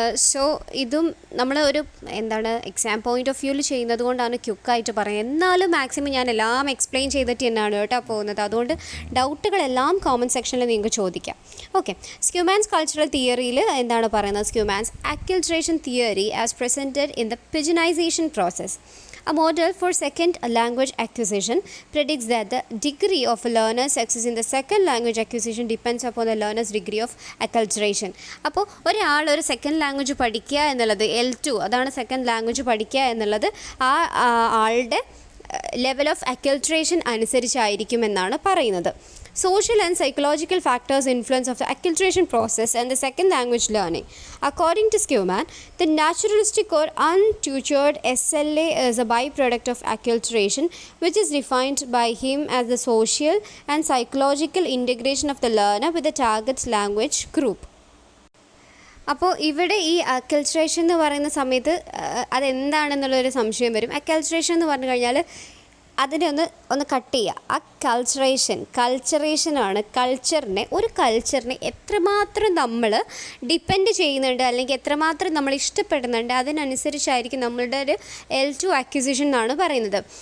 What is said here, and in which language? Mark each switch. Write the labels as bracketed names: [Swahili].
[Malayalam] So ഇതും നമ്മൾ ഒരു എന്താണ് എക്സാം പോയിൻ്റ് ഓഫ് വ്യൂവിൽ ചെയ്യുന്നത് കൊണ്ടാണ് ക്യുക്കായിട്ട് പറയുന്നത്. എന്നാലും മാക്സിമം ഞാൻ എല്ലാം എക്സ്പ്ലെയിൻ ചെയ്തിട്ട് തന്നെയാണ് കേട്ടോ പോകുന്നത്. അതുകൊണ്ട് ഡൗട്ടുകളെല്ലാം കോമൻറ്റ് സെക്ഷനിൽ നിങ്ങൾക്ക് ചോദിക്കാം. ഓക്കെ, സ്ക്യൂമാൻസ് കൾച്ചറൽ തിയറിയിൽ എന്താണ് പറയുന്നത്? [English] Schumann's acculturation theory as presented in the pidginization process. A model for second language acquisition predicts that the degree of a learner's success in the second language acquisition depends upon the learner's degree of acculturation. [Malayalam] അപ്പോൾ ഒരാൾ ഒരു second language പഠിക്കുക എന്നുള്ളത് L2 അതാണ് second language പഠിക്കുക എന്നുള്ളത് ആ ആളുടെ ലെവൽ ഓഫ് അക്യുൾട്രേഷൻ അനുസരിച്ചായിരിക്കുമെന്നാണ് പറയുന്നത്. [English] Social and psychological factors influence of the acculturation process and the second language learning. According to Skewman, the naturalistic or untutored SLA is a byproduct of acculturation, which is defined by him as the social and psychological integration of the learner with the target language group. [Malayalam] അപ്പോൾ ഇവിടെ ഈ അക്കൾട്രേഷൻ എന്ന് പറയുന്ന സമയത്ത് അതെന്താണെന്നുള്ളൊരു സംശയം വരും. അക്കൾട്രേഷൻ എന്ന് പറഞ്ഞു കഴിഞ്ഞാൽ അതിനെ ഒന്ന് കട്ട് ചെയ്യുക. ആ കൾച്ചറേഷനാണ് ഒരു കൾച്ചറിനെ എത്രമാത്രം നമ്മൾ ഡിപ്പെൻഡ് ചെയ്യുന്നുണ്ട് അല്ലെങ്കിൽ എത്രമാത്രം നമ്മൾ ഇഷ്ടപ്പെടുന്നുണ്ട് അതിനനുസരിച്ചായിരിക്കും നമ്മളുടെ ഒരു L2 അക്വിസിഷൻ എന്നാണ് പറയുന്നത്.